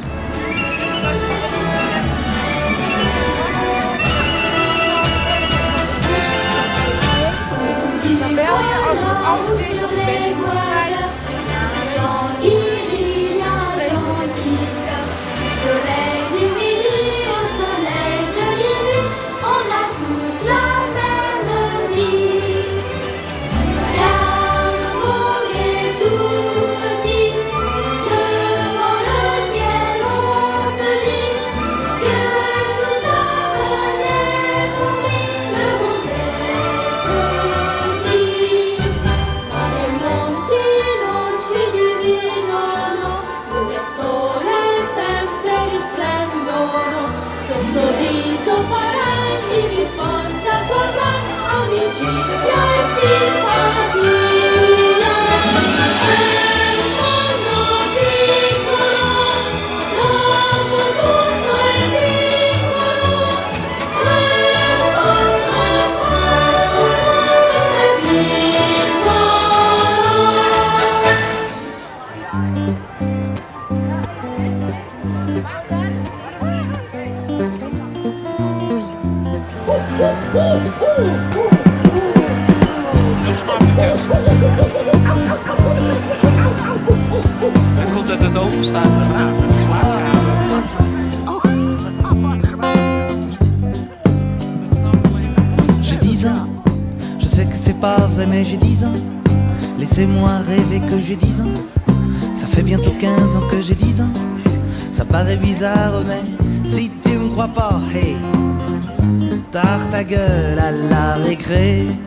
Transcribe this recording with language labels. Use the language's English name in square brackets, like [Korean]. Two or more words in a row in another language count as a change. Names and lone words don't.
[Dutch] Dan bel je als het anders is of ben je [French] Soleil du midi au soleil de minuit, on a tous la même vie. Car le monde est tout petit, devant le ciel on se dit que nous sommes des fourmis, le monde est petit. [Italian] Ma le monti non ci dividono, lui al sole sempre risplendono. Se un sorriso farai, in risposta tu avrai amicizia e simpatia. È un mondo piccolo, dopo tutto è piccolo. È un mondo favoloso e piccolo. [Dutch] Hoe smaakt het? Het komt uit het openstaande raam, de slaapkamer. [French] J'ai 10 ans, je sais que c'est pas vrai mais j'ai 10 ans. Laissez-moi rêver que j'ai 10 ans. Ça fait bientôt 15 ans que j'ai 10 ans. Ça paraît bizarre mais si tu me crois pas, hey, tard ta gueule à la récré.